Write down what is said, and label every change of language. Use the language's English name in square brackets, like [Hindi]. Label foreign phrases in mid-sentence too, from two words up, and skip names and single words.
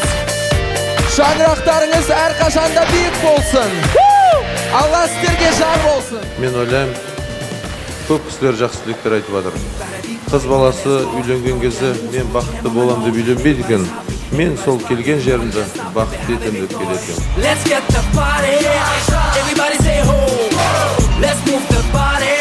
[Kazakh] Шаңырақтарыңыз әрқашанда биік болсын. Алла сіздерге жар болсын. Мен ойлаймын, көп кісілер жақсы тілектер айтып жатыр. Қыз баласы үйленген кезде мен бақытты болам деп үйленбейді екен. Мен сол келген жерімді бақытты етем деп келеді. [English] Let's get the party. Everybody say ho. Let's move the body.